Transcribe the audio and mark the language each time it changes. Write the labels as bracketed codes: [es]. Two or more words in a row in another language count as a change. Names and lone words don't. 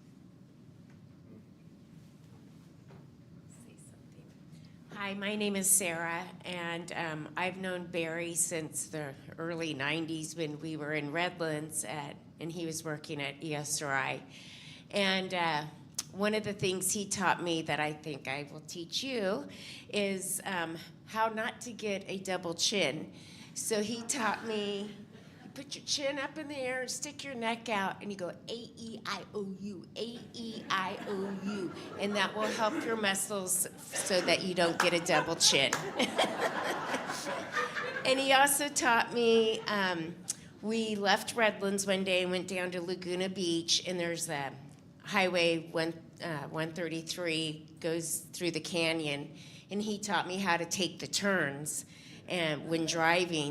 [en] Hi, my name is Sarah, and I've known Barry since the early 90s when we were in Redlands, and he was working at ESRI. And one of the things he taught me that I think I will teach you is how not to get a double chin. So he taught me, you put your chin up in the air and stick your neck out, and you go A-E-I-O-U, A-E-I-O-U, and that will help your muscles so that you don't get a double chin. And he also taught me, we left Redlands one day and went down to Laguna Beach, and there's a Highway 133 goes through the canyon, and he taught me how to take the turns and when driving.